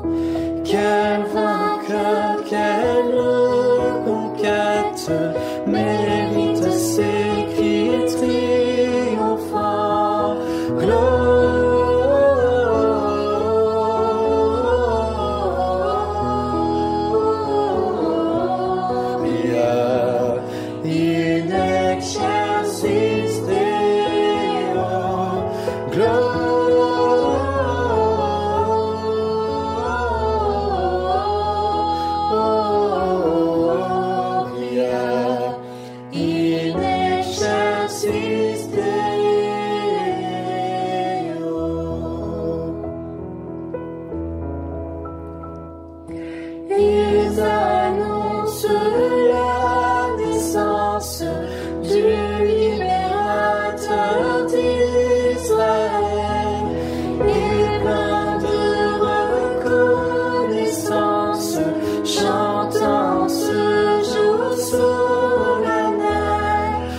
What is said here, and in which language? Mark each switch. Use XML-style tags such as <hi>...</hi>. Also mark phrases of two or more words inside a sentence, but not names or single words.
<fr>Quel vainqueur, quelle conquête mérite ces cris triomphants?</fr> <la>In excelsis Deo, Gloria, in excelsis Deo.</la> <fr>Ils annoncent la naissance du libérateur d'Israël, et plein de reconnaissance, chantant ce jour solennel,</fr>